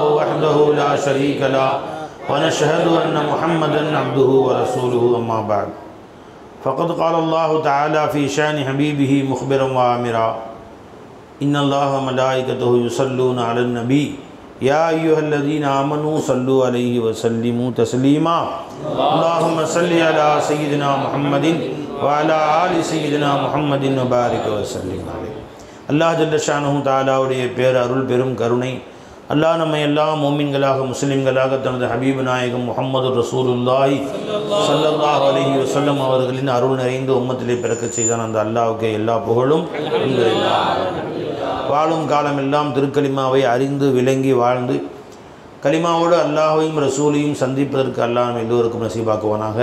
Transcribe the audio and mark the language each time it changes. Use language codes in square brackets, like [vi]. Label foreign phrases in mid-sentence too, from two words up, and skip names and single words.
[ar] وحده لا شريك له ونشهد أن محمدا عبده ورسوله أما بعد فقد قال الله تعالى في شأن حبيبه مخبرا وآمرا إن الله وملائكته يصلون على النبي يا أيها الذين آمنوا صلوا عليه وسلموا تسليما اللهم صل على سيدنا محمد وعلى آل سيدنا محمد وبارك وسلم عليه. الله جل شأنه [ta] தஆலாவுடைய பேரருள் பெரும் கருணை அல்லாஹ் நம்மை எல்லாம் மோமின்களாக முஸ்லிம்களாக தனது ஹபீப் நாயகம் முஹம்மது [ar] رسول الله صلى الله عليه وسلم [ta] அவர்களின் அருள் நிறைந்த உம்மத்திலே பிறக்கச் செய்தான். அந்த அல்லாஹ்வுக்கே எல்லா புகழும். வாழும் காலமெல்லாம் திருக்கலிமாவை அறிந்து விளங்கி வாழ்ந்து கலிமாவோடு அல்லாஹையும் ரசூலையும் சந்திப்பதற்கு அல்லாஹ் நம்ம எல்லோருக்கும் நசீபாக்குவானாக.